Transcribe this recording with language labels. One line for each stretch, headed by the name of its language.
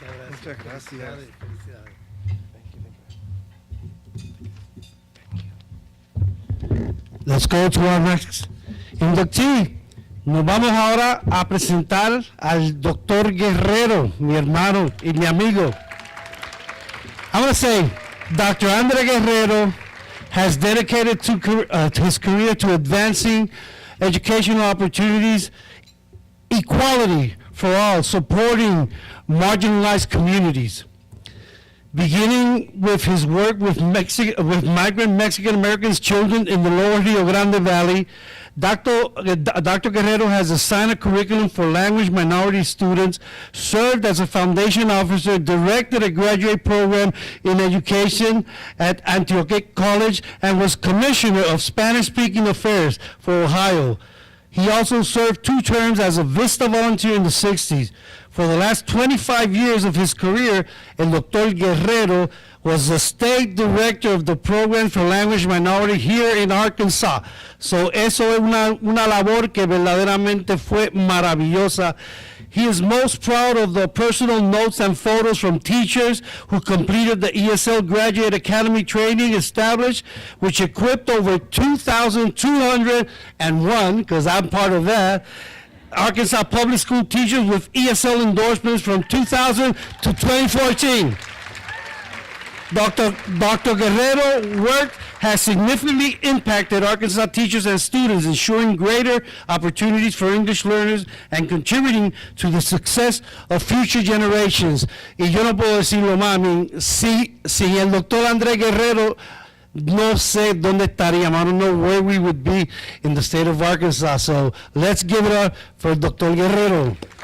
Spanish: Muchas gracias.
English: Let's go to our next inductee,
Spanish: Nos vamos ahora a presentar al doctor Guerrero, mi hermano y mi amigo.
English: I want to say, Dr. Andre Guerrero has dedicated to his career to advancing educational opportunities, equality for all, supporting marginalized communities. Beginning with his work with migrant Mexican Americans children in the lower Rio Grande Valley, Dr. Guerrero has assigned a curriculum for language minority students, served as a foundation officer, directed a graduate program in education at Antioch College, and was commissioner of Spanish-speaking affairs for Ohio. He also served 2 terms as a VISTA volunteer in the 60s. For the last 25 years of his career,
Spanish: el Dr.
English: Guerrero was the state director of the program for language minority here in Arkansas. So
Spanish: eso es una labor que verdaderamente fue maravillosa.
English: He is most proud of the personal notes and photos from teachers who completed the ESL Graduate Academy training established, which equipped over 2,201, because I'm part of that, Arkansas public school teachers with ESL endorsements from 2000 to 2014. Dr. Guerrero's work has significantly impacted Arkansas teachers and students, ensuring greater opportunities for English learners and contributing to the success of future generations.
Spanish: Y yo no puedo decirlo más, si el doctor Andrés Guerrero, no sé dónde estaríamos.
English: I don't know where we would be in the state of Arkansas. So let's give it up for Dr. Guerrero.